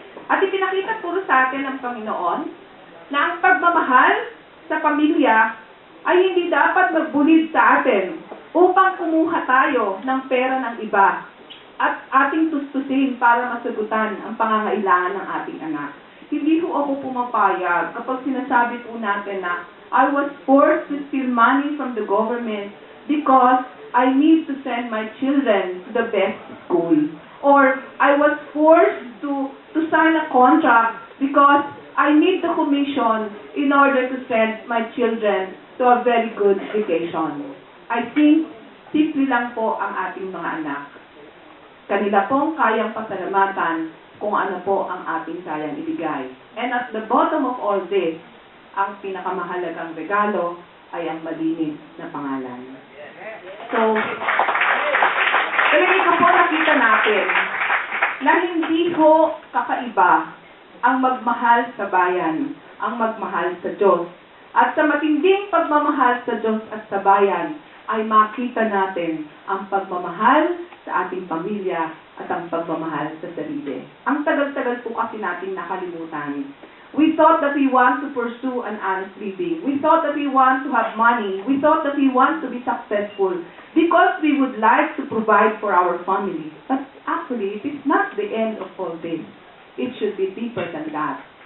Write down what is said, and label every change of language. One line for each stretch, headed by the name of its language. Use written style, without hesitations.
Filipino: At ipinakita po sa atin ng Panginoon na ang pagmamahal sa pamilya ay hindi dapat magbulid sa atin upang kumuha tayo ng pera ng iba at ating tustusin para masagutan ang pangangailangan ng ating anak. Hindi po ako pumapayag kapag sinasabi po natin na
English: I was forced to steal money from the government because I need to send my children to the best school. Or I was forced to sign a contract because I need the commission in order to send my children to a very good education. I think
Filipino: simple lang po ang ating mga anak. Kanila pong kayang pasalamatan kung ano po ang ating kayang ibigay.
English: And at the bottom of all this,
Filipino: ang pinakamahalagang regalo ay ang malinis na pangalan. So, talagang ko po nakita natin na hindi ho kakaiba ang magmahal sa bayan, ang magmahal sa Diyos. At sa matinding pagmamahal sa Diyos at sa bayan, ay makita natin ang pagmamahal sa ating pamilya at ang pagmamahal sa sarili. Ang tagal-tagal po kasi natin nakalimutan.
English: We thought that we want to pursue an honest living. We thought that we want to have money. We thought that we want to be successful because we would like to provide for our family. But actually, it is not the end of all this. It should be deeper than that.